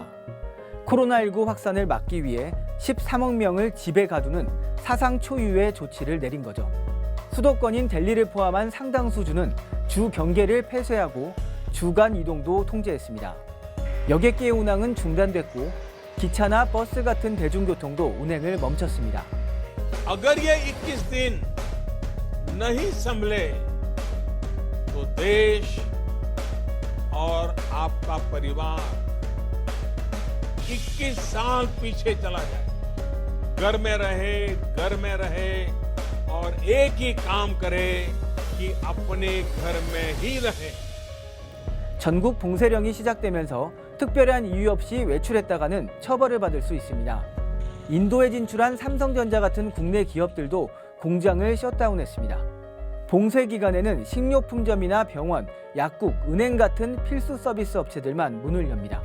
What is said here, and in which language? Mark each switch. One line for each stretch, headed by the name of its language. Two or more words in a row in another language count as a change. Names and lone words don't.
Korean: 코로나19 확산을 막기 위해 13억 명을 집에 가두는 사상 초유의 조치를 내린 거죠. 수도권인 델리를 포함한 상당수 주는 주 경계를 폐쇄하고 주간 이동도 통제했습니다. 여객기의 운항은 중단됐고 기차나 버스 같은 대중교통도 운행을 멈췄습니다.
Hindi: अगर ये 21 दिन नहीं संभले तो देश और आपका परिवार 21 साल पीछे चला जाए। घर में रहे और एक ही काम करे कि अपने घर में ही रहे।
Korean: 전국 봉쇄령이 시작되면서 특별한 이유 없이 외출했다가는 처벌을 받을 수 있습니다. 인도에 진출한 삼성전자 같은 국내 기업들도 공장을 셧다운했습니다. 봉쇄 기간에는 식료품점이나 병원, 약국, 은행 같은 필수 서비스 업체들만 문을 엽니다.